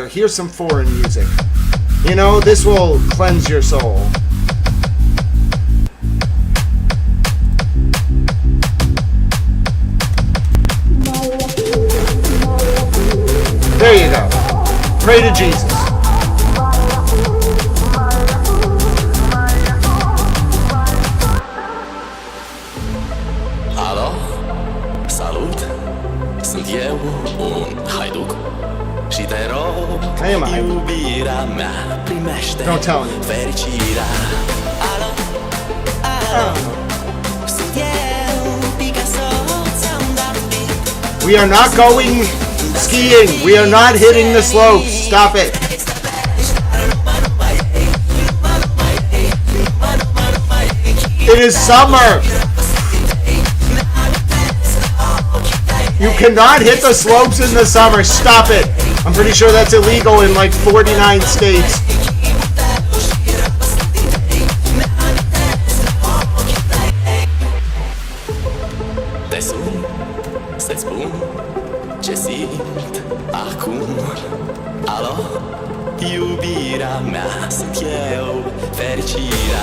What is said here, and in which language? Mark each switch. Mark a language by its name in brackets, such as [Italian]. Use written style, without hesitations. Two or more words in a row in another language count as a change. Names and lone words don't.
[English] Here's some foreign music. You know, this will cleanse your soul. There you go. Pray to Jesus. [Romanian] Alo? Salut? Sunt eu, un haiduc și te rog, iubirea mea, primește fericirea. Alo? Alo? Sunt eu, Picasso, ți-am dat beat. [English] We are not going skiing. We are not hitting the slopes. Stop it. It is summer. You cannot hit the slopes in the summer. Stop it. I'm pretty sure that's illegal in like 49 states. [Romanian] Te sun să-ți spun ce simt acum. Alo? Iubirea mea, sunt eu, fericirea.